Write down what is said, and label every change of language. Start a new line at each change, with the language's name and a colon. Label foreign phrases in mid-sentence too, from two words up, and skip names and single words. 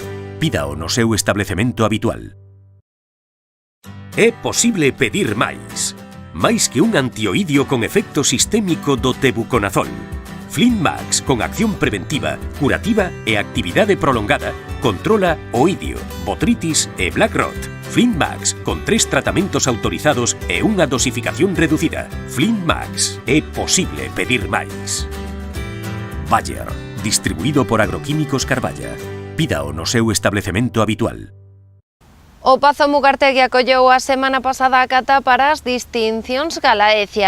Galician: Pídao no seu establecemento habitual. É posible pedir máis. Máis que un antioidio con efecto sistémico do tebuconazol. Flint Max, con acción preventiva, curativa e actividade prolongada, controla oidio, botritis e
English: black rot.
Galician: Flint Max, con 3 tratamentos autorizados e unha dosificación reducida. Flint Max, é posible pedir máis. Bayer, distribuído por Agroquímicos Carballa. Pídao no seu establecemento habitual. O Pazo Mugartegui acolleu a semana pasada a cata para as distincións Galaecia.